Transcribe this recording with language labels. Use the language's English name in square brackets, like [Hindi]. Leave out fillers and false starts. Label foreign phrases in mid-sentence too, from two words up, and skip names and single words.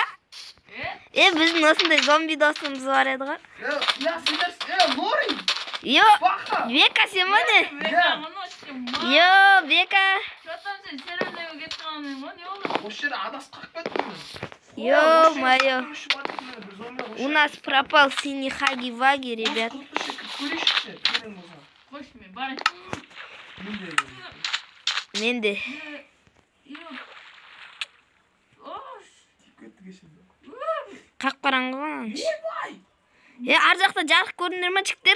[Kazakh] Біздің осындай зомби досымыз бар еді ғой. Йо, Бека сен ма не? Йо, Бека. Ё-моё. [Russian] У нас пропал синий хаги-ваги, ребят. [Kazakh] Менде. Қақ қараңғы ғой. Ар жақта жарық көрінер ма, жігіттер?